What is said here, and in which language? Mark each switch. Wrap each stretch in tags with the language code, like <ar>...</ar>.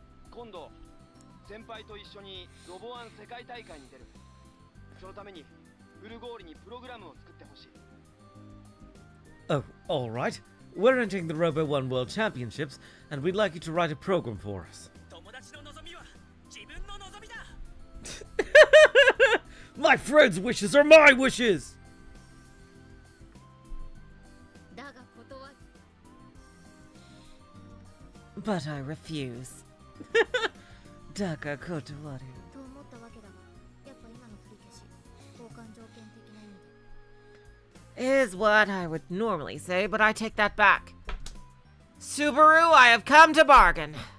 <ja>今度先輩と一緒にロボワン世界大会に出る。そのためにフルゴーリにプログラムを作ってほしい。</ja> <en>Oh, all right. We're entering the Robo One World Championships, and we'd like you to write a program for us.</en> <ja>友達の望みは自分の望みだ。</ja> <en>My friends' wishes are my wishes!</en> <ja>だが断る。</ja> <en>But I refuse.</en> <ja>Daka kotowaru. と思ったわけだが、やっぱ今の振り消し、交換条件的な意味で。</ja> <en>Is what I would normally say, but I take that back. Subaru, I have come to bargain.</en>